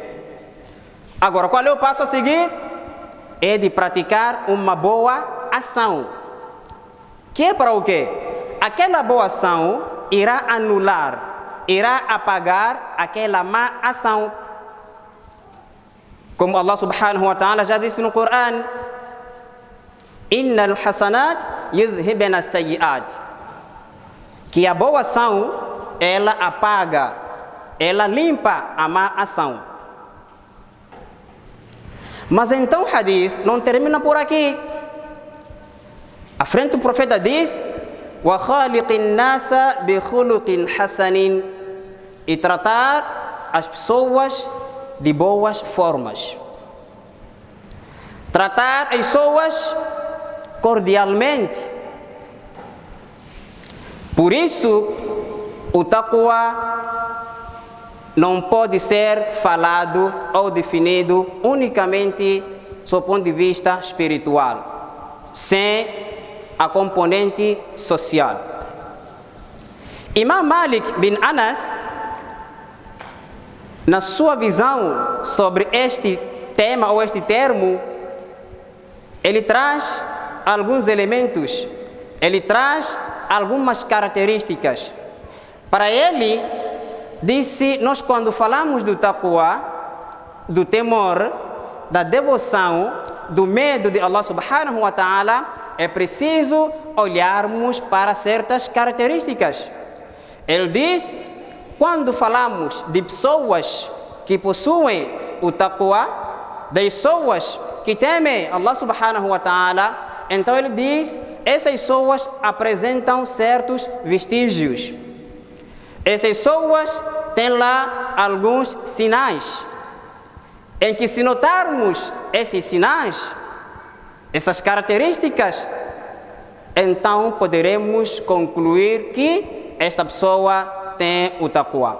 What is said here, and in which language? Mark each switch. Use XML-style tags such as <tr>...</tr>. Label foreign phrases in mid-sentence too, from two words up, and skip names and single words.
<pt>Agora, qual é o passo a seguir? É de praticar uma boa ação. Que é para o quê? Aquela boa ação irá anular, irá apagar aquela má ação. Como Allah</pt> <ar>سبحانه وتعالى</ar> <pt>já disse no Coran:</pt> <ar>إن الحسنات يذهبن السيئات.</ar> <pt>que a boa ação, ela apaga, ela limpa a má ação. Mas então o hadith não termina por aqui. À frente o profeta diz:</pt> <ar>وَخَالِقِ النَّاسَ بِخُلُقٍ حَسَنٍ,</ar> <pt>e tratar as pessoas de boas formas. Tratar as pessoas cordialmente. Por isso, o taqwa não pode ser falado ou definido unicamente sob o ponto de vista espiritual, sem a componente social. Imam Malik bin Anas, na sua visão sobre este tema ou este termo, ele traz alguns elementos, ele traz algumas características. Para ele, disse: nós quando falamos do taqwa, do temor, da devoção, do medo de Allah</pt> <ar>سبحانه وتعالى,</ar> <pt>é preciso olharmos para certas características. Ele diz: quando falamos de pessoas que possuem o taqwa, de pessoas que temem Allah</pt> <ar>سبحانه وتعالى,</ar> <pt>então ele diz: essas pessoas apresentam certos vestígios. Essas pessoas têm lá alguns sinais, em que se notarmos esses sinais, essas características, então poderemos concluir que esta pessoa tem o taqwa.</pt>